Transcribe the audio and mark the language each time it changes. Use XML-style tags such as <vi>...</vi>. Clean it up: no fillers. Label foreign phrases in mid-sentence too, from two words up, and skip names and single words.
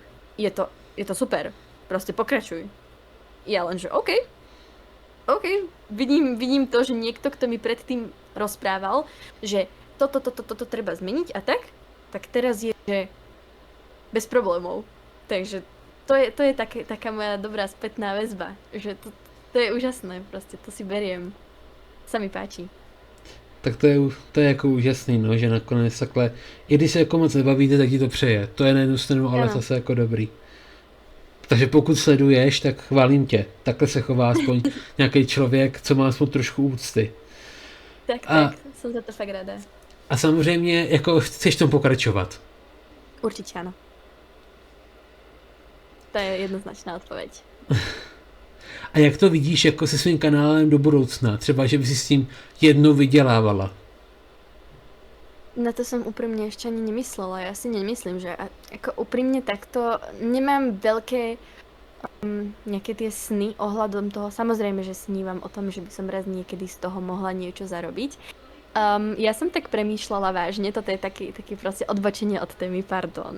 <sk>Je to super, proste pokračuj. Ja len, že OK, vidím to, že niekto, kto mi predtým rozprával, že toto treba zmeniť a tak teraz je, že bez problémov. Takže to je taká moja dobrá spätná väzba, že to je úžasné, proste to si beriem. Sa mi páči.</sk> <cs>Tak to je jako úžasný, no, že nakonec takhle, i když se jako moc nebavíte, tak ti to přeje. To je na jednu stranu, ale zase jako dobrý. Takže pokud sleduješ, tak chválím tě. Takhle se chová aspoň nějaký člověk, co má aspoň trošku úcty. Tak, jsem za to fakt ráda. A samozřejmě, jako chceš tom pokračovat.</cs> <sk>Určite áno. To je jednoznačná odpoveď.</sk> <cs>A jak to vidíš jako se svým kanálem do budoucna? Třeba, že by si s tím jednou vydělávala?</cs> <sk>Na to som úprimne ešte ani nemyslela. Ja si nemyslím, že ako úprimne takto nemám veľké nejaké tie sny ohľadom toho. Samozrejme, že snívam o tom, že by som raz niekedy z toho mohla niečo zarobiť. Ja som tak premýšľala vážne, toto je taký proste odbočenie od témy, pardon.</sk>